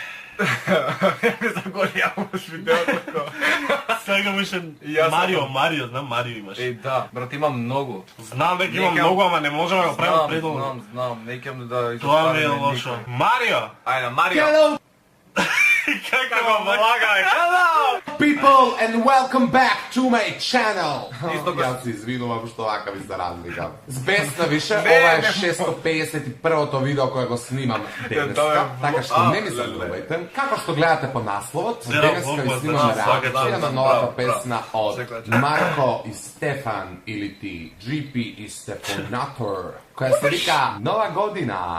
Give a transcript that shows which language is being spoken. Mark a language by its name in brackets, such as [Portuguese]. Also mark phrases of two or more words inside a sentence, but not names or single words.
[Macedonian] Не заголјаваш видеото. Сега беше Марио, знам Марио имаш. Да, брат, има многу. Знам дека има многу, ама не можеме да го правиме предолго. Знам, не икам да Тоа ми е лошо. Марио! Ајде, Марио! Како го влагај? [English] People and welcome back to my channel. [Macedonian] Јас се извинувам што вака ви се разликам. Збесна више, ова е 651-то видео кое го снимам денеска, така што не ми се забавајте. Како што гледате по насловот, денеска ви снимаме реакција на новата песна од Марко и Стефан или ти GP и Стефонатор, која се вика Нова година.